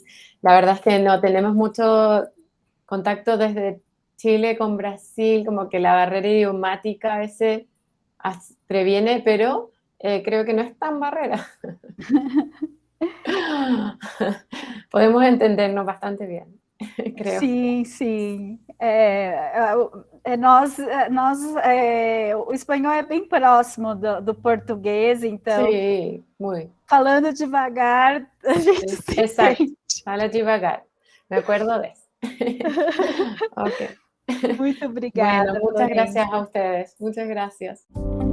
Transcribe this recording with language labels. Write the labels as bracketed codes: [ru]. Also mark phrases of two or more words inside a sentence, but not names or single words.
[es] La verdad es que no tenemos mucho contacto desde Chile con Brasil, como que la barrera idiomática a veces previene, pero creo que no es tan barrera. Podemos entendernos bastante bien, creo. [pt] Sim. O espanhol é bem próximo do português, então, [es] sí, muy. [pt] Falando devagar, a gente se [es] Exacto, [pt] entende. [es] habla devagar, me acuerdo de eso. Ok. [pt] Muito obrigada, [es] Bueno, muchas [pt] Florência. [es] gracias a ustedes, muchas gracias.